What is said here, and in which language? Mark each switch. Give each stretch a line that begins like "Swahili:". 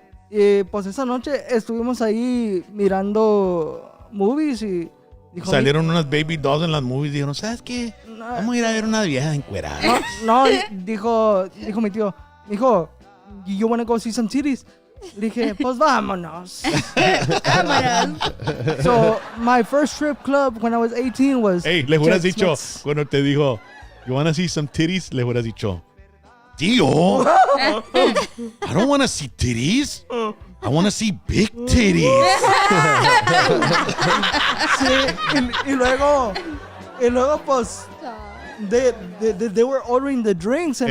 Spanish: Y pues esa noche estuvimos ahí mirando movies y dijo, Salieron unas baby dolls en las movies. Dijeron, ¿sabes qué? Vamos a ir a ver una vieja encuerada. no, dijo mi tío, dijo,
English: you wanna go see some titties?
Spanish: Le dije, pues vámonos.
English: So my first strip club when I was 18 was.
Spanish: Hey, le hubieras
English: Jack
Spanish: dicho,
English: Smith's.
Spanish: cuando te dijo,
English: you wanna see some titties?
Spanish: Le hubieras dicho, tío,
English: I don't wanna see titties. I wanna see big titties.
Spanish: Sí, y luego pues
English: they were ordering the drinks and